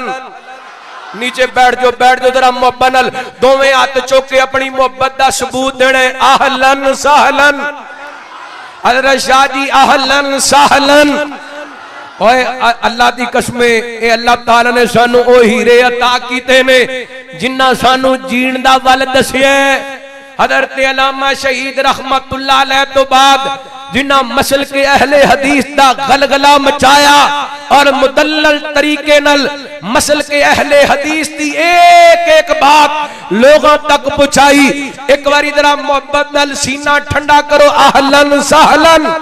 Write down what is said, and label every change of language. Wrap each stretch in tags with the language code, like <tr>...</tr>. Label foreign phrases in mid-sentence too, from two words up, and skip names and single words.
<pa>نیچے بیٹھ جاؤ ذرا محبت نال، دوویں ہاتھ چک کے اپنی محبت کا ثبوت دینا.</pa> <ar>أهلاً سهلاً हज़रत शाह जी أهلاً سهلاً.</ar> <pa>اوئے اللہ دی قسم اے اللہ تعالیٰ نے سانوں او ہیرے عطا کیتے نے جنہاں سانوں جین دا ول دسیا. حضرت علامہ شہید</pa> <ar>رحمة الله عليه</ar> <pa>تو بعد جنہاں مسل کے اہلے حدیث دا غلغلہ مچایا اور مدلل طریقے نال مسل کے اہلے حدیث دی ایک ایک بات لوکاں تک پہنچائی. ایک باری ذرا محبت نال سینہ ٹھنڈا کرو</pa> <ar>أهلاً سهلاً.</ar>